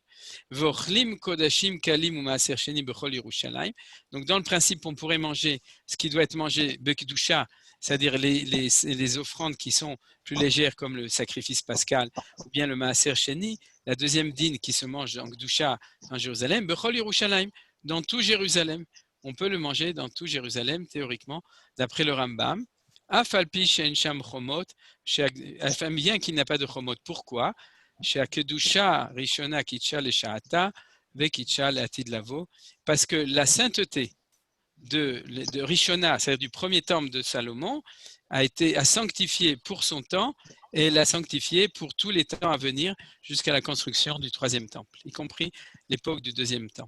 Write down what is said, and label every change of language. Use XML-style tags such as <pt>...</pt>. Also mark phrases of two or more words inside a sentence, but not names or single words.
<fr>Donc dans le principe, on pourrait manger ce qui doit être mangé Bekdusha, c'est-à-dire les offrandes qui sont plus légères comme le sacrifice pascal ou bien le</fr> <he>מעשר שני,</he> <fr>la deuxième dîne qui se mange en Gdusha en Jérusalem,</fr> <he>בכל ירושלים,</he> <fr>dans tout Jérusalem. On peut le manger dans tout Jérusalem, théoriquement, d'après le Rambam.</fr> <he>אף על פי שאין שם חומות,</he> <fr>bien qu'il n'y a pas de chomot. Pourquoi? Parce que la sainteté de Rishona, c'est-à-dire du premier temple de Salomon, a sanctifié pour son temps et l'a sanctifié pour tous les temps à venir jusqu'à la construction du troisième temple, y compris l'époque du deuxième temple.</fr>